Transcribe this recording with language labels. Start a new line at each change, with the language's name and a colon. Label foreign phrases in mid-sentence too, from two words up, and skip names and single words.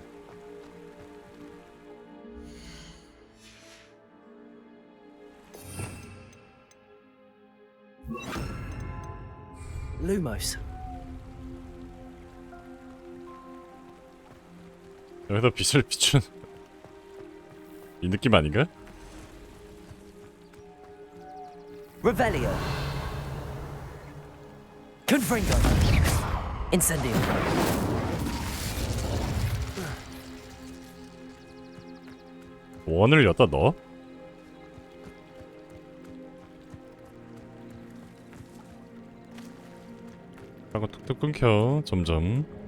English: Lumos.
Korean: 여기서 빛을 비춘 이 느낌 아닌가?
English: Revelio. Confringo. Incendio.
Korean: 원을 여기다 넣어? 하고 툭툭 끊겨 점점.